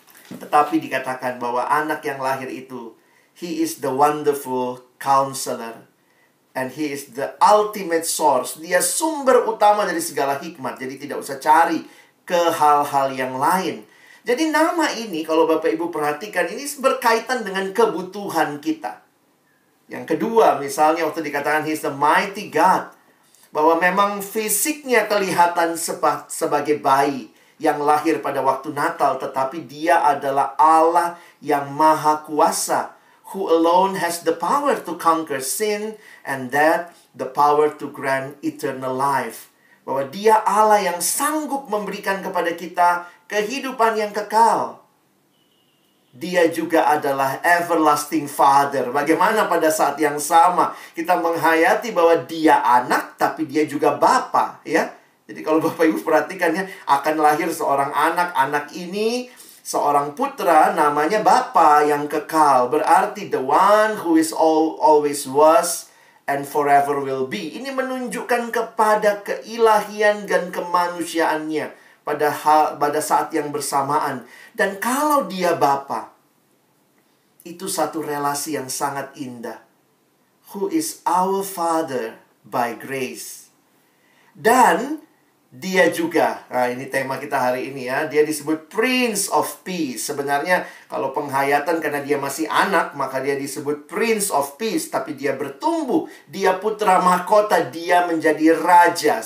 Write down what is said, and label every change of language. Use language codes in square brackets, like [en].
[id] Tetapi dikatakan bahwa anak yang lahir itu, [en] he is the wonderful counselor. And he is the ultimate source. [id] Dia sumber utama dari segala hikmat. Jadi tidak usah cari ke hal-hal yang lain. Jadi nama ini kalau Bapak Ibu perhatikan, ini berkaitan dengan kebutuhan kita. Yang kedua, misalnya waktu dikatakan [en] He is the mighty God. [id] Bahwa memang fisiknya kelihatan sebagai bayi yang lahir pada waktu Natal. Tetapi dia adalah Allah yang maha kuasa. [en] Who alone has the power to conquer sin and death, the power to grant eternal life. [id] Bahwa dia Allah yang sanggup memberikan kepada kita kehidupan yang kekal. Dia juga adalah everlasting Father. Bagaimana pada saat yang sama kita menghayati bahwa dia anak, tapi dia juga Bapa, ya. Jadi kalau Bapak Ibu perhatikannya, akan lahir seorang anak. Anak ini seorang putra, namanya Bapa yang kekal. [en] Berarti the one who is always was and forever will be. [id] Ini menunjukkan kepada keilahian dan kemanusiaannya pada saat yang bersamaan. Dan kalau dia Bapa, itu satu relasi yang sangat indah. [en] Who is our Father by grace. [id] Dan dia juga, nah ini tema kita hari ini ya, dia disebut Prince of Peace. Sebenarnya kalau penghayatan karena dia masih anak, maka dia disebut Prince of Peace. Tapi dia bertumbuh, dia putra mahkota, dia menjadi raja.